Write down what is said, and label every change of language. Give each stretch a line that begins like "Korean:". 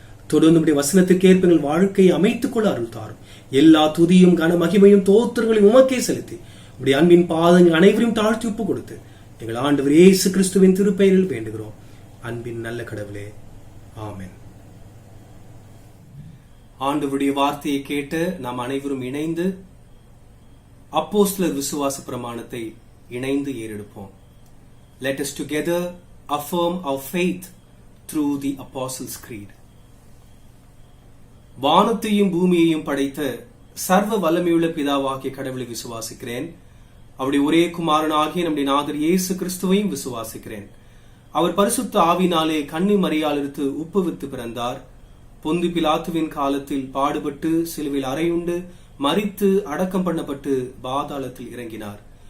Tamil: தொடர்ந்து நம்முடைய வசனத்துக்கு ஏற்ப எங்கள் வாழ்க்கையை அமைத்துக் கொள்ள அருள் தாரும். எல்லா துதியும் கன மகிமையும் தோத்திரங்களையும் உமக்கே செலுத்தி உடைய அன்பின் பாதங்கள் அனைவரையும் தாழ்த்தி ஒப்பு கொடுத்து எங்கள் ஆண்டவர் இயேசு கிறிஸ்துவின் திருப்பெயரில் வேண்டுகிறோம். அன்பின் நல்ல கடவுளே, ஆமென். ஆண்டவருடைய வார்த்தையை கேட்டு நாம் அனைவரும் இணைந்து அப்போஸ்தலர் விசுவாச பிரமாணத்தை இணைந்து ஏறெடுப்போம்.
English: Let us together affirm our faith through the Apostles' Creed.
Tamil: வானத்தையும் பூமியையும் படைத்த சர்வ வல்லமையுள்ள பிதாவாகிய கடவுளை விசுவாசிக்கிறேன். அவருடைய ஒரே குமாரனாகிய நம்முடைய நாதர் இயேசு கிறிஸ்துவையும் விசுவாசிக்கிறேன். அவர் பரிசுத்த ஆவினாலே கன்னி மரியாளிடத்து உப்புவித்து பிறந்தார். பொந்து பிலாத்துவின் காலத்தில் பாடுபட்டு சிலுவையில் அறையுண்டு மரித்து அடக்கம் பண்ணப்பட்டு பாதாளத்தில் இறங்கினார்.